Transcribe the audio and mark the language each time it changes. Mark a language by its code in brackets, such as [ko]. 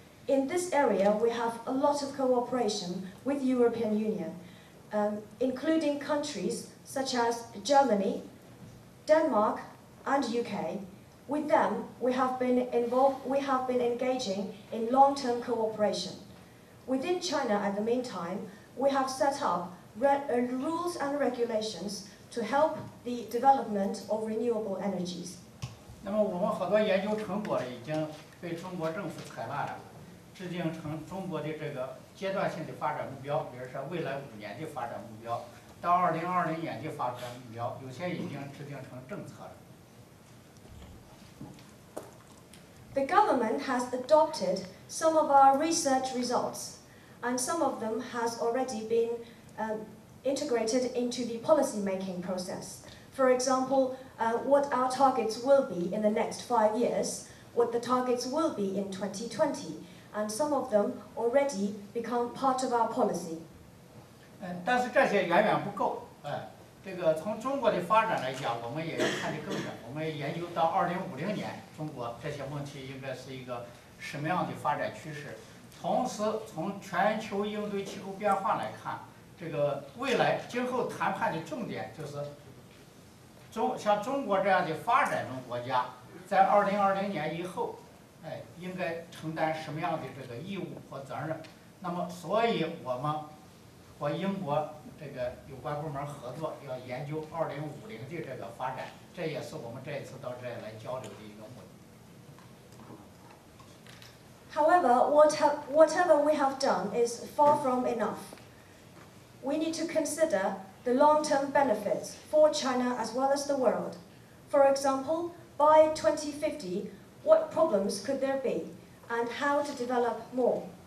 [en] In this area, we have a lot of cooperation with European Union, including countries such as Germany, Denmark, and UK. With them, we have been engaging in long-term cooperation. Within China, at the meantime, we have set up rules and regulations to help the development of renewable energies. [zh] 那么我们好多研究成果已经被中国政府采纳了。制定成中国的这个阶段性的发展目标，比如说未来5年的发展目标，到2020年的发展目标，有些已经制定成政策了。 [en] The government has adopted some of our research results, and some of them has already been integrated into the policy-making process. For example, what our targets will be in the next 5 years, what the targets will be in 2020. And some of them already become part of our policy. [zh] 但是这些远远不够，这个从中国的发展来讲，我们也要看得更远。我们研究到2050年，中国这些问题应该是一个什么样的发展趋势？同时，从全球应对气候变化来看，这个未来今后谈判的重点就是像中国这样的发展中国家，在2020年以后。应该承担什么样的这个义务和责任？那么，所以我们和英国这个有关部门合作，要研究2050的这个发展，这也是我们这一次到这里来交流的一个目的。 [en] However, whatever we have done is far from enough. We need to consider the long-term benefits for China as well as the world. For example, by 2050. What problems could there be, and how to develop more?